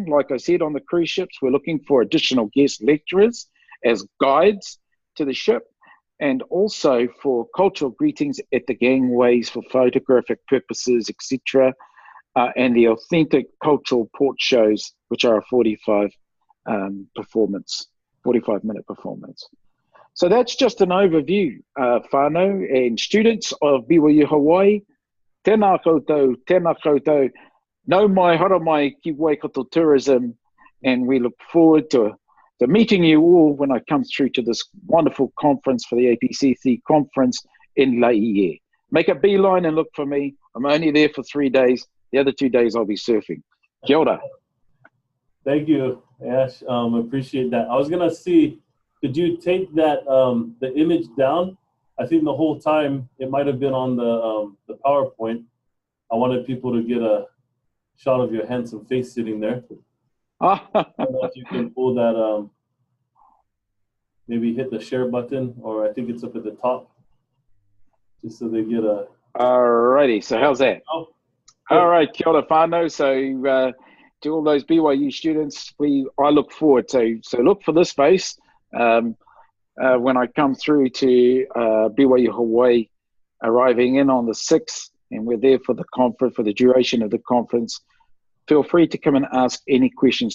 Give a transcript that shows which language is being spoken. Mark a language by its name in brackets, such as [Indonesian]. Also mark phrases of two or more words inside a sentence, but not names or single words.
[English] Like I said, on the cruise ships, we're looking for additional guest lecturers as guides to the ship, and also for cultural greetings at the gangways for photographic purposes, etc. And the authentic cultural port shows, which are a 45-minute performance. So that's just an overview, whānau and students of BYU-Hawaii. [Māori] Tēnā koutou, nau mai hara mai [English] ki Waikato Tourism, and we look forward to meeting you all when I come through to this wonderful conference for the APCC conference in Laie. Make a beeline and look for me. I'm only there for 3 days. The other 2 days I'll be surfing. [Māori] Kia ora. [English] Thank you, Ash. Appreciate that. I was gonna see, could you take that the image down? I think the whole time it might have been on the PowerPoint. I wanted people to get a shot of your handsome face sitting there. I don't know if you can pull that, maybe hit the share button, or I think it's up at the top, just so they get a. Alrighty, so how's that? Oh, all right, [Māori] kia ora whānau. [English] So to all those BYU students, I look forward to, so look for this face when I come through to BYU-Hawaii, arriving in on the 6th, and we're there for the conference, for the duration of the conference. Feel free to come and ask any questions.